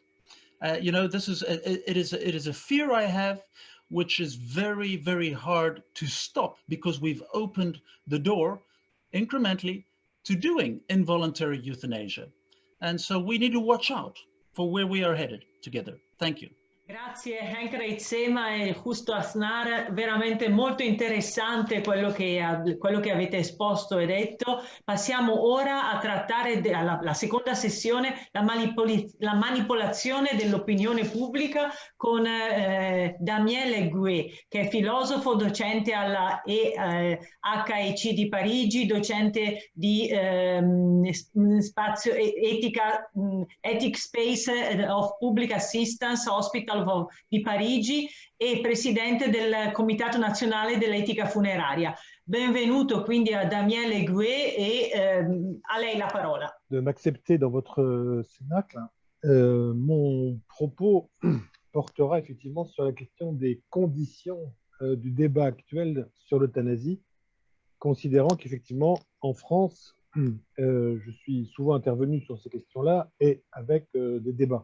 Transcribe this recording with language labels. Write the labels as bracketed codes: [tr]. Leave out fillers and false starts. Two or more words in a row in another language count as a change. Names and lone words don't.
[en] You know, it is a fear I have, which is very, very hard to stop because we've opened the door incrementally to doing involuntary euthanasia. And so we need to watch out for where we are headed together. Thank you. [it] Grazie Henk Reitsema e Justo Aznar, veramente molto interessante quello che avete esposto e detto. Passiamo ora a trattare la seconda sessione, la manipolazione dell'opinione pubblica con Damien Leguet, che è filosofo, docente alla HEC di Parigi, docente di spazio etica, Ethic Space of Public Assistance Hospital di Parigi e presidente del Comitato Nazionale dell'Etica Funeraria. Benvenuto quindi a Damien Leguet et a lei la parola. [fr] De m'accepter dans votre cénacle. Mon propos portera effectivement sur la question des conditions du débat actuel sur l'euthanasie, considérant qu'effectivement en France, je suis souvent intervenu sur ces questions-là et avec des débats.